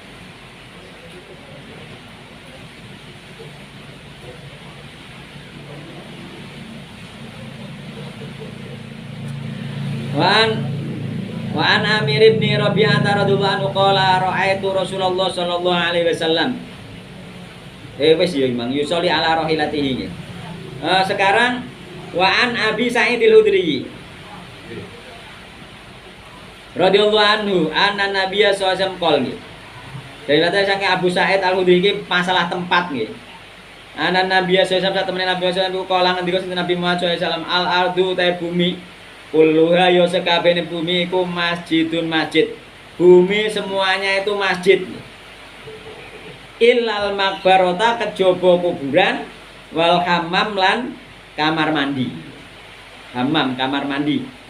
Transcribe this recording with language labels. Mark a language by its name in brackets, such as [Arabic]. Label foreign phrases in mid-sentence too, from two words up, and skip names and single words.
[Arabic] وعن عامر بن ربيعة رضي الله عنه قال رأيت رسول الله صلى الله عليه وسلم. [Javanese] Wis ya [Arabic] إمام يصلي على راحلته. Sekarang وعن أبي سعيد الخدري رضي الله عنه أن النبي صلى الله عليه وسلم قال nggih. [Javanese] Dari latar saking Abu Sa'id al-Khudri iki masalah tempat nggih. [Arabic] أن النبي صلى الله عليه وسلم [Javanese] temen Nabi [Arabic] صلى الله عليه وسلم قال [Javanese] ngendika Nabi Muhammad [Arabic] صلى الله عليه وسلم الأرض [Javanese] ta bumi kulluha ya sekabehane bumi iku masjidun masjid. [Indonesian] Bumi semuanya itu masjid. [Arabic] إلا المقبرة [Javanese] kejaba kuburan [Arabic] والحمام [Javanese] lan kamar mandi. Hammam, kamar mandi.